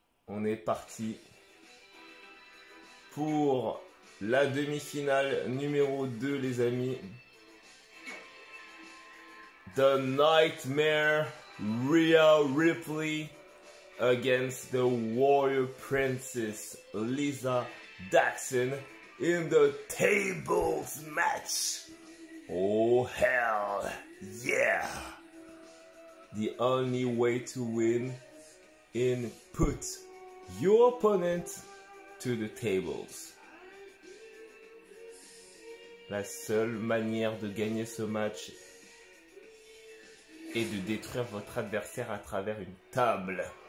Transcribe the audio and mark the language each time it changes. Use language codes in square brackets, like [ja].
[fr] On est parti pour la demi-finale numéro 2 les amis. [en] The Nightmare Rhea Ripley against the Warrior Princess Lisa Dixon in the tables match. Oh hell yeah. The only way to win is put your opponent to the tables. [fr] La seule manière de gagner ce match est de détruire votre adversaire à travers une table.